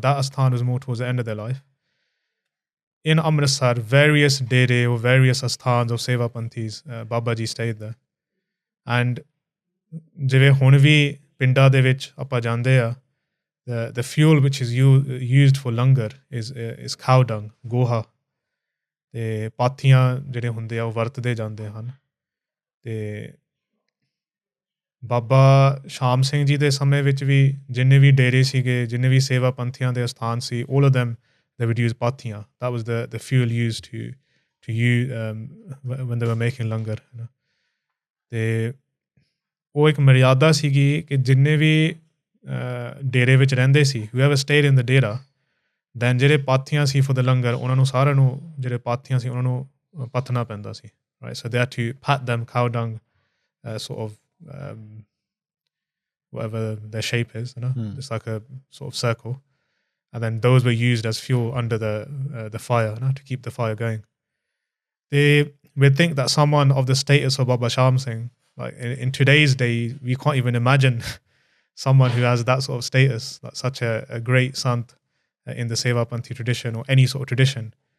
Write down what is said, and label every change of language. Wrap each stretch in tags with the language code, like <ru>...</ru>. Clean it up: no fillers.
<en>That Asthaan was more towards the end of their life. In Amritsar, various Dere or various Asthans of Sevapanthis, Babaji stayed there. And</en> <pa>ਜਿਵੇਂ ਹੁਣ ਵੀ ਪਿੰਡਾਂ ਦੇ ਵਿੱਚ ਆਪਾਂ ਜਾਂਦੇ ਆ,</pa> <en>the fuel which is used for langar is cow dung, ਗੋਹਾ.</en> <pa>ਤੇ ਪਾਥੀਆਂ ਜਿਹੜੇ ਹੁੰਦੇ ਆ ਉਹ ਵਰਤਦੇ ਜਾਂਦੇ ਹਨ. ਤੇ ਬਾਬਾ ਸ਼ਾਮ ਸਿੰਘ ਜੀ ਦੇ ਸਮੇਂ ਵਿੱਚ ਵੀ ਜਿੰਨੇ ਵੀ ਡੇਰੇ ਸੀਗੇ, ਜਿੰਨੇ ਵੀ ਸੇਵਾ ਪੰਥੀਆਂ ਦੇ ਅਸਥਾਨ ਸੀ,</pa> <en>all of them, they would use</en> <pa>ਪਾਥੀਆਂ.</pa> <en>That was the fuel used to use when they were making langar.</en> <pa>ਤੇ ਉਹ ਇੱਕ ਮਰਿਆਦਾ ਸੀਗੀ ਕਿ ਜਿੰਨੇ ਵੀ ਡੇਰੇ ਵਿੱਚ ਰਹਿੰਦੇ ਸੀ,</pa> <en>whoever stayed in the dera,</en> <pa>then ਜਿਹੜੇ ਪਾਥੀਆਂ ਸੀ</pa> <en>for the langar,</en> <pa>ਉਹਨਾਂ ਨੂੰ ਸਾਰਿਆਂ ਨੂੰ ਜਿਹੜੇ ਪਾਥੀਆਂ ਸੀ ਉਹਨਾਂ ਨੂੰ ਪੱਥਣਾ ਪੈਂਦਾ ਸੀ.</pa> <en>Right, so they had to pat them, cow dung, sort of whatever their shape is, it's like a sort of circle, and then those were used as fuel under the fire, to keep the fire going. They would think that someone of the status of Baba Shaam Singh, like in today's day, we can't even imagine someone who has that sort of status, like such a great sant in the Sevapanthi tradition or any sort of tradition.</en>